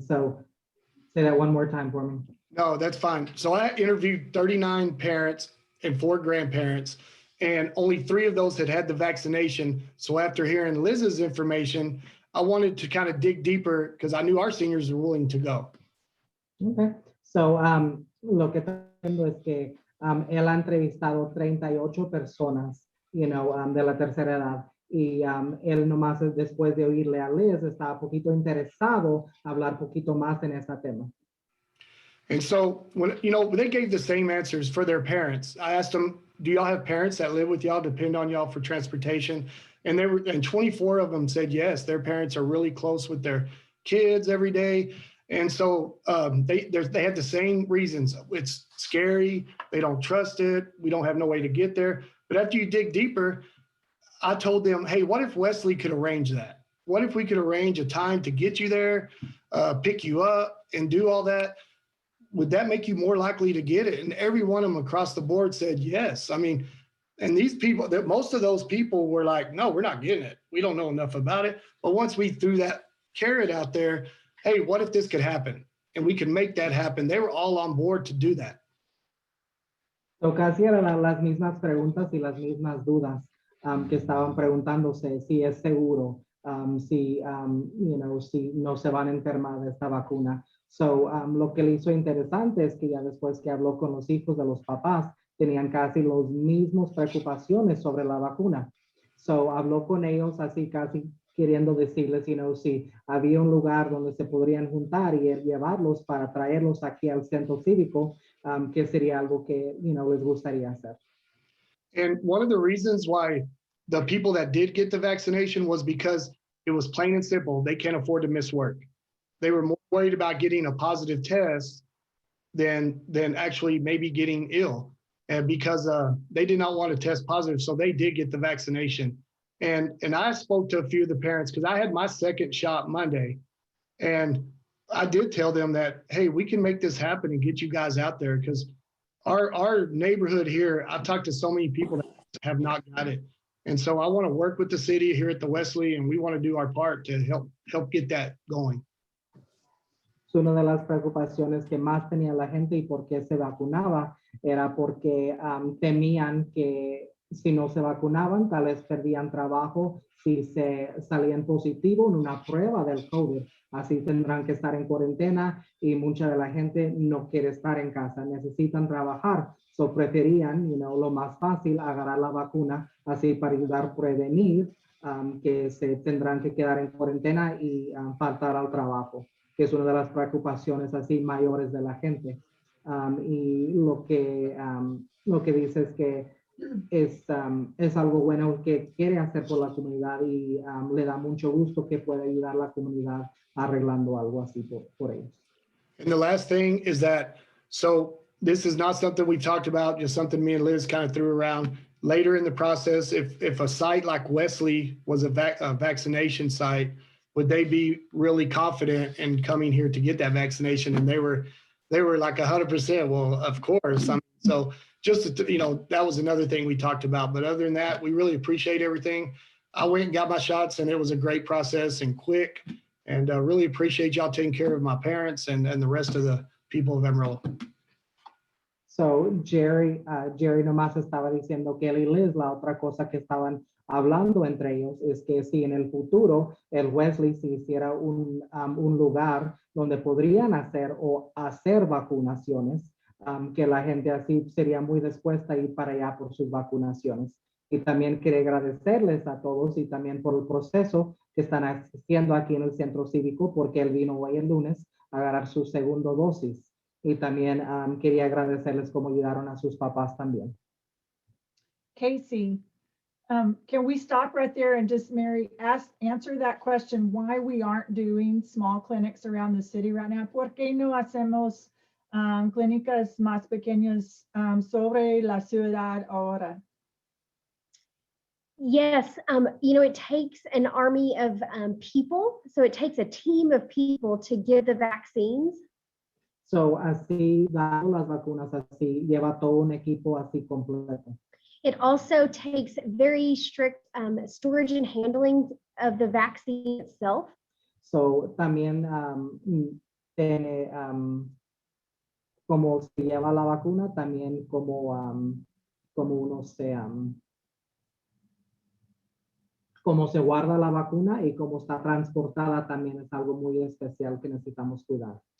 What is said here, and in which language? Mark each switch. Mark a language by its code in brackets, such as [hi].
[en] So say that one more time for me. No, that's fine. So I interviewed 39 parents and 4 grandparents, and only 3 of those had the vaccination. So after hearing Liz's information, I wanted to kind of dig deeper because I knew our seniors were willing to go. Okay. [es] So, lo que estoy viendo es que él ha entrevistado 38 personas, de la tercera edad. Y él nomás después de oírle a Liz estaba un poquito interesado a hablar poquito más en ese tema. [en] And so when, they gave the same answers for their parents. I asked them, do y'all have parents that live with y'all, depend on y'all for transportation? And 24 of them said, yes, their parents are really close with their kids every day. And so they had the same reasons. It's scary. They don't trust it. We don't have no way to get there. But after you dig deeper, I told them, hey, what if Wesley could arrange that? What if we could arrange a time to get you there, pick you up and do all that? Would that make you more likely to get it? And every one of them across the board said yes. I mean, and these people, most of those people were like, no, we're not getting it. We don't know enough about it. But once we threw that carrot out there, hey, what if this could happen? And we could make that happen. They were all on board to do that. [es] So casi eran las mismas preguntas y las mismas dudas que estaban preguntándose si es seguro, si no se van a enfermar de esta vacuna. So, lo que le hizo interesante es que ya después que habló con los hijos de los papás, tenían casi los mismos preocupaciones sobre la vacuna. So, habló con ellos así casi queriendo decirles, si había un lugar donde se podrían juntar y llevarlos para traerlos aquí al centro cívico, que sería algo que, les gustaría hacer. [en] And one of the reasons why the people that did get the vaccination was because it was plain and simple. They can't afford to miss work. They were more worried about getting a positive test than actually maybe getting ill. And because they did not want to test positive, so they did get the vaccination. And I spoke to a few of the parents because I had my second shot Monday. And I did tell them that, hey, we can make this happen and get you guys out there, because our neighborhood here, I've talked to so many people that have not got it. And so I want to work with the city here at the Wesley, and we want to do our part to help get that going. [es] Una de las preocupaciones que más tenía la gente y por qué se vacunaba era porque temían que si no se vacunaban, tal vez perdían trabajo si se salían positivo en una prueba del COVID. Así tendrán que estar en cuarentena y mucha de la gente no quiere estar en casa, necesitan trabajar. So preferían, lo más fácil, agarrar la vacuna así para ayudar a prevenir que se tendrán que quedar en cuarentena y faltar al trabajo, que es una de las preocupaciones así mayores de la gente. Y lo que dice es que es algo bueno que quiere hacer por la comunidad y le da mucho gusto que pueda ayudar a la comunidad arreglando algo así por ellos. [en] And the last thing is that, so this is not something we talked about, just something me and Liz kind of threw around. Later in the process, if a site like Wesley was a vaccination site, would they be really confident in coming here to get that vaccination? And they were like 100%. Well, of course. So just, that was another thing we talked about. But other than that, we really appreciate everything. I went and got my shots, and it was a great process and quick. And really appreciate y'all taking care of my parents and the rest of the people of Amarillo. [es] So Jerry nomás estaba diciendo que él y Liz, la otra cosa que estaban hablando entre ellos es que si en el futuro el Wesley se hiciera un lugar donde podrían hacer vacunaciones, que la gente así sería muy dispuesta a ir para allá por sus vacunaciones. Y también quiero agradecerles a todos y también por el proceso que están haciendo aquí en el centro cívico, porque él vino hoy el lunes a agarrar su segunda dosis. Y también quería agradecerles cómo ayudaron a sus papás también. [en] Casey, can we stop right there and just, Mary, answer that question, why we aren't doing small clinics around the city right now? [es] ¿Por qué no hacemos clínicas más pequeñas sobre la ciudad ahora? [en] Yes, it takes an army of people. So it takes a team of people to give the vaccines. [es] So así, dando las vacunas así, lleva todo un equipo así completo. [en] It also takes very strict storage and handling of the vaccine itself. [es] So también tiene, como se lleva la vacuna, también como uno cómo se guarda la vacuna y cómo está transportada también es algo muy especial que necesitamos cuidar.